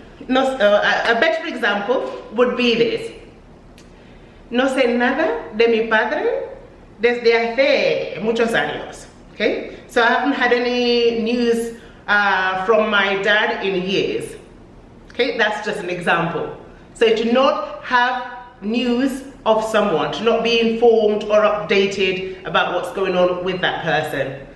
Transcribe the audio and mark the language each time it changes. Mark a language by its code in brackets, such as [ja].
[en] A better example would be this. [es] No sé nada de mi padre desde hace muchos años. [en] Okay, so I haven't had any news from my dad in years. Okay, that's just an example. So to not have news of someone, to not be informed or updated about what's going on with that person.